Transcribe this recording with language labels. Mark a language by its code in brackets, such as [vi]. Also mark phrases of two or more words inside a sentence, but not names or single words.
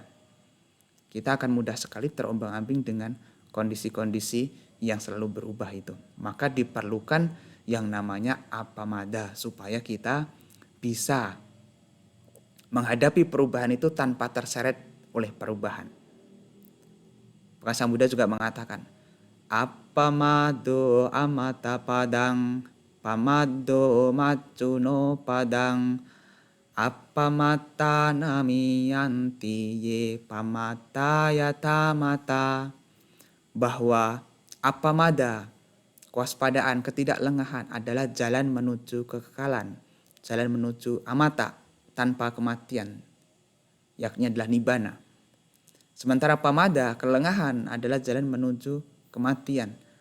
[id] Kita akan mudah sekali terombang-ambing dengan kondisi-kondisi yang selalu berubah itu. Maka diperlukan yang namanya apamada supaya kita bisa menghadapi perubahan itu tanpa terseret oleh perubahan. Bahkan Sang Buddha juga mengatakan, [pi] apamado amata padang, pamado macuno padang, apamata namiyanti ye pamata yata mata. [id] Bahwa apamada, kewaspadaan, ketidaklengahan adalah jalan menuju kekekalan, jalan menuju amata, tanpa kematian, yakni adalah nibbana. Sementara pamada, kelengahan, adalah jalan menuju kematian.